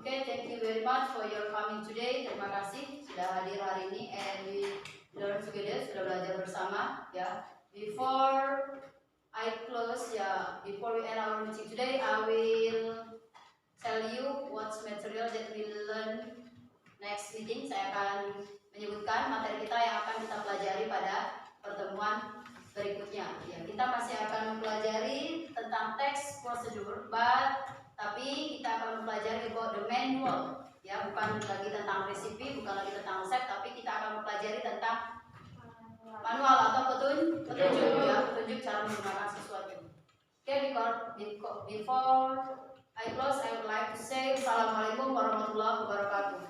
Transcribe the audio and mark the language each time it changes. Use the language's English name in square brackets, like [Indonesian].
[English] Okay, thank you very much for your coming today. [Indonesian] Terima kasih sudah hadir hari ini, [English] and we learn together, [Indonesian] sudah belajar bersama ya. [English] Before I close ya, before we end our meeting today, I will tell you what's material that we learn next meeting. [Indonesian] Saya akan menyebutkan materi kita yang akan kita pelajari pada pertemuan berikutnya. Ya, kita masih akan mempelajari tentang text procedure, tapi kita akan mempelajari [English] about the manual. [Indonesian] Ya, bukan lagi tentang resipi, bukan lagi tentang resep, tapi kita akan mempelajari tentang manual atau petunjuk ya, petunjuk cara menggunakan sesuatu. [English] Okay, before I close, I would like to say [Arabic] Assalamualaikum warahmatullahi wabarakatuh.